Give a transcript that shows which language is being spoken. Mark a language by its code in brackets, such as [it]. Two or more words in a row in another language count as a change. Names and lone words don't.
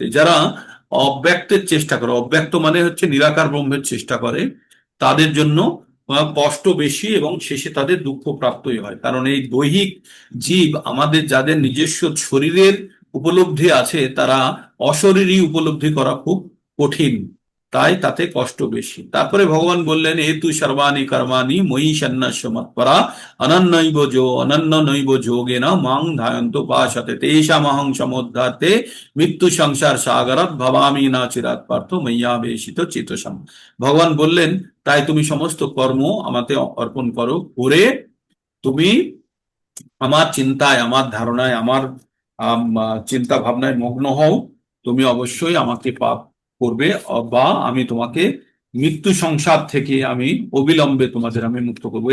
[bn] যারা অব্যক্তের চেষ্টা করে, অব্যক্ত মানে হচ্ছে নিরাকার ব্রহ্মের চেষ্টা করে, তাদের জন্য কষ্ট বেশি এবং শেষে তাদের দুঃখ প্রাপ্তই হয়। কারণ এই দৈহিক জীব, আমাদের যাদের নিজস্ব শরীরের উপলব্ধি আছে, তারা অশরীরী উপলব্ধি করা খুব কঠিন, তাই তাতে কষ্ট বেশি। তারপরে ভগবান বললেন, [sa] এ তু সর্বাণি কর্মাণি ময়ি সন্ন্যাস্য মৎপরা অনন্য নৈব যোগেন মাং ধ্যায়ন্ত উপাসতে তেষামহং সমুদ্ধার্তে মৃত্যু সংসার সাগরাৎ ভবামি না চিরাৎ পার্থ ময়্যাবেশিত চেতসাম। [bn] ভগবান বললেন, তাই তুমি সমস্ত কর্ম আমাতে অর্পণ করো, করে তুমি আমার চিন্তায়, আমার ধারণায়, আমার চিন্তা ভাবনায় মগ্ন হও। তুমি অবশ্যই আমাকে পাপ করবে, বা আমি তোমাকে মৃত্যু সংসার থেকে আমি অবিলম্বে তোমাদের আমি মুক্ত করবো।